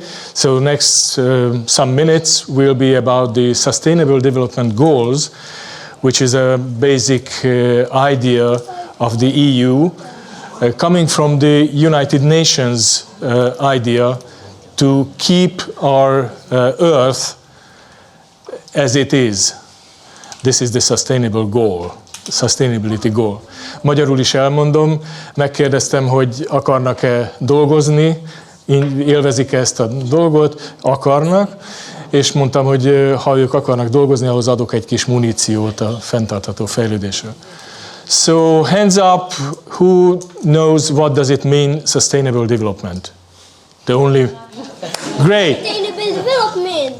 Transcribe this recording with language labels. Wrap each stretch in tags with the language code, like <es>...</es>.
<en>So next some minutes will be about the Sustainable Development Goals, which is a basic idea of the EU, coming from the United Nations idea to keep our Earth as it is. This is the sustainable goal, sustainability goal.</en> <hu>Magyarul is elmondom, megkérdeztem, hogy akarnak-e dolgozni, élvezik ezt a dolgot, akarnak, és mondtam, hogy ha ők akarnak dolgozni, ahhoz adok egy kis muníciót a fenntartható fejlődésről.</hu> <en>So hands up, who knows what does it mean, sustainable development? The only... Great. Sustainable development.</en>